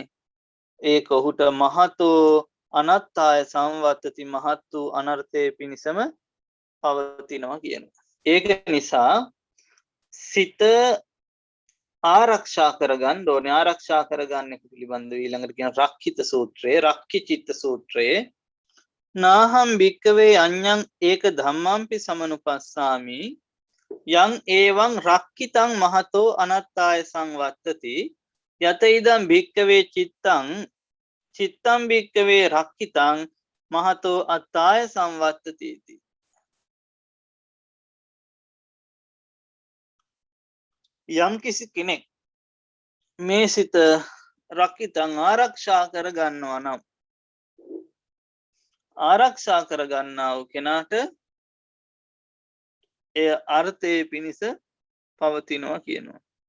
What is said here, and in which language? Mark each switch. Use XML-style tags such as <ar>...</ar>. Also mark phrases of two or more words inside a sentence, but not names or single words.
<si>ඒක ඔහුට</si> <pi>මහතෝ අනත්තාය සංවත්තති</pi> <si>මහත් වූ අනර්ථයේ පිණිසම පවතිනවා කියනවා. ඒක නිසා සිත ආරක්ෂා කරගන්න ඕනේ. ආරක්ෂා කරගන්න එක පිළිබඳව ඊළඟට කියන රක්ඛිත සූත්‍රයේ රක්ඛිචිත්ත සූත්‍රයේ</si> <pi>නාහම් භික්කවේ අඤ්ඤං ඒක ධම්මම්පි සමනුපස්සාමි යං ඒවං රක්ඛිතං මහතෝ අනත්තාය සංවත්තති යත ඉදං භික්කවේ චිත්තං භික්කවේ රක්ඛිතං මහතෝ අත්තාය සංවත්තති इति.</pi> <si>යම් කිසි කෙනෙක් මේ සිත රක්ඛිතං ආරක්ෂා කර ගන්නවා නම් ආරක්ෂා කර ගන්නා වූ කෙනාට එය අර්ථයේ පිණිස පවතිනවා කියනවා.</si>